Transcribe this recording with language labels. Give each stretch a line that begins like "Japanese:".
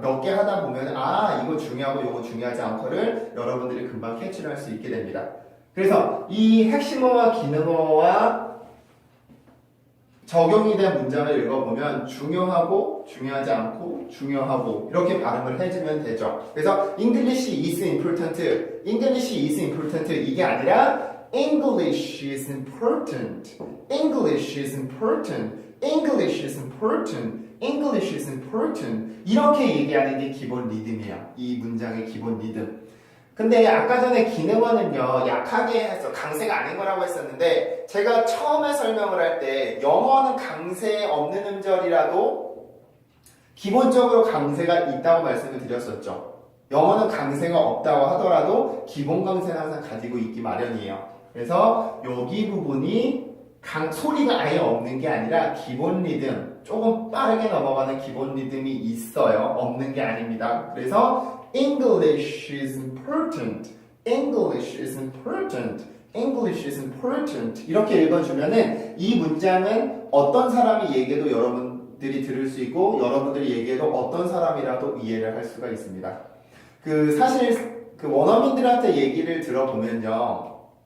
Korean: 몇 개 하다 보면 아 이거 중요하고 이거 중요하지 않고를 여러분들이 금방 캐치를 할 수 있게 됩니다. 그래서 이 핵심어와 기능어와 적용이 된 문장을 읽어보면 중요하고 중요하지 않고 중요하고 이렇게 발음을 해주면 되죠. 그래서
English: English is important, English is important
Korean: 이게 아니라
English: English is important, English is important, English is important, English is important
Korean: 이렇게 얘기하는 게 기본 리듬이에요. 이 문장의 기본 리듬. 근데 아까 전에 기능어는요 약하게 해서 강세가 아닌 거라고 했었는데 제가 처음에 설명을 할 때 영어는 강세 없는 음절이라도 기본적으로 강세가 있다고 말씀을 드렸었죠. 영어는 강세가 없다고 하더라도 기본 강세는 항상 가지고 있기 마련이에요. 그래서 여기 부분이 소리가 아예 없는 게 아니라 기본 리듬 조금 빠르게 넘어가는 기본 리듬이 있어요. 없는 게 아닙니다.
English: 그래서 English is important. English is important. English is important.
Korean: 이렇게 읽어주면은 이 문장은 어떤 사람이 얘기해도 여러분들이 들을 수 있고 여러분들이 얘기해도 어떤 사람이라도 이해를 할 수가 있습니다. 사실 원어민들한테 얘기를 들어보면요.